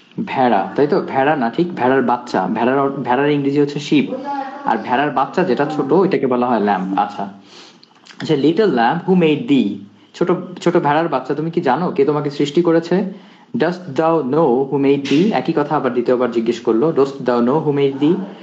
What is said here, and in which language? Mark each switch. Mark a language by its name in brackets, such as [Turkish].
[Bangla] ভেড়া, তাই তো? ভেড়া না, ঠিক ভেড়ার বাচ্চা। ভেড়ার ইংরেজি হচ্ছে শিপ, আর ভেড়ার বাচ্চা যেটা ছোট, ওইটাকে বলা হয় ল্যাম্প। আচ্ছা, [English] little lamb who made thee, [Bangla] ছোট ছোট ভেড়ার বাচ্চা, তুমি কি জানো কে তোমাকে সৃষ্টি করেছে? [English] Dost thou know who made thee? [Bangla] একই কথা আবার দ্বিতীয়বার জিজ্ঞেস করলো, [English] dost thou know who made thee?